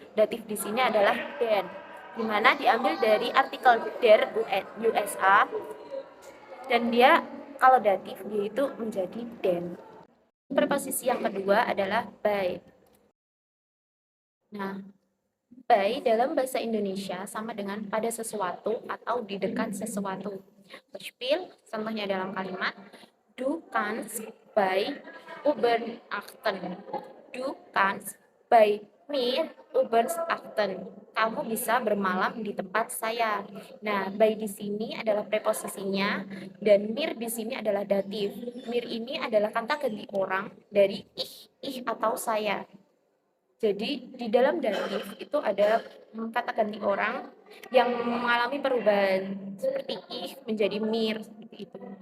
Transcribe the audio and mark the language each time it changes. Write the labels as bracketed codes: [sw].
[id] Datif di sini adalah den, di mana diambil dari artikel der USA dan dia kalau datif dia itu menjadi den. Preposisi yang kedua adalah by. Nah, by dalam bahasa Indonesia sama dengan pada sesuatu atau di dekat sesuatu. [de] Beispiel, [id] contohnya dalam kalimat, [de] du kannst bei übernachten. Du kannst bei mir übernachten. [id] Kamu bisa bermalam di tempat saya. Nah, by di sini adalah preposisinya dan mir di sini adalah datif. Mir ini adalah kata ganti orang dari ih atau saya. Jadi di dalam datif itu ada kata ganti orang yang mengalami perubahan seperti ih menjadi mir seperti itu.